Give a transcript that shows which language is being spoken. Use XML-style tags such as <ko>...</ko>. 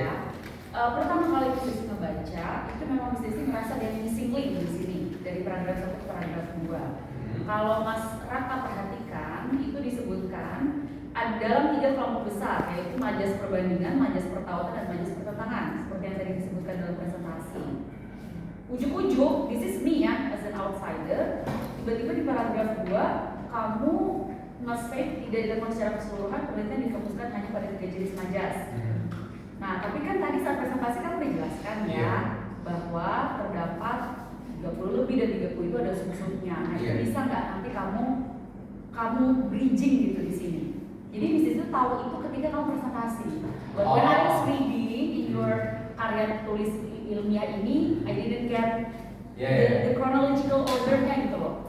<id>Ya. Pertama kali Desi ngebaca, itu memang Desi merasa ada missing link di sini dari paragraf 1 ke paragraf 2. Kalau Mas Raka perhatikan, itu disebutkan ada dalam 3 kelompok besar, yaitu majas perbandingan, majas pertautan, dan majas pertentangan, seperti yang tadi disebutkan dalam presentasi. Ujuk-ujuk,</id> <en>this is me ya, as an outsider.</en> <id>Tiba-tiba di paragraf 2, kamu nge-state tidak dilakukan secara keseluruhan, penelitian difokuskan hanya pada 3 jenis majas. Nah, tapi kan tadi saat presentasi kan udah jelaskan ya, Iya. bahwa terdapat 30 lebih dan 30 itu ada sub-subnya. Nah, itu Iya. bisa nggak nanti kamu bridging gitu di sini. Jadi di situ tahu itu ketika kamu presentasi.</id> <en>But when I was reading in your</en> <id>karya tulis ilmiah ini,</id> <en>I didn't get the chronological order-nya</en> <id>gitu loh.</id>